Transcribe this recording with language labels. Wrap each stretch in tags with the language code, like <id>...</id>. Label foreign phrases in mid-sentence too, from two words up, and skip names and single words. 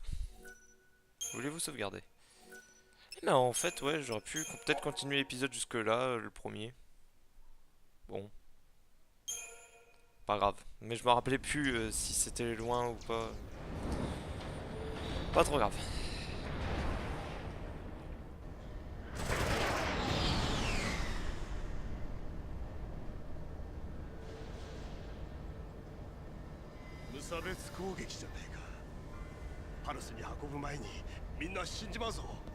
<fr>Voulez-vous sauvegarder? Mais en fait, ouais, j'aurais pu peut-être continuer l'épisode jusque-là, le premier. Bon, pas grave. Mais je me rappelais plus si c'était loin ou pas. Pas trop grave.</fr> <ja>無差別攻撃じゃねえか。パルスに運ぶ前にみんな死んじまうぞ。</ja>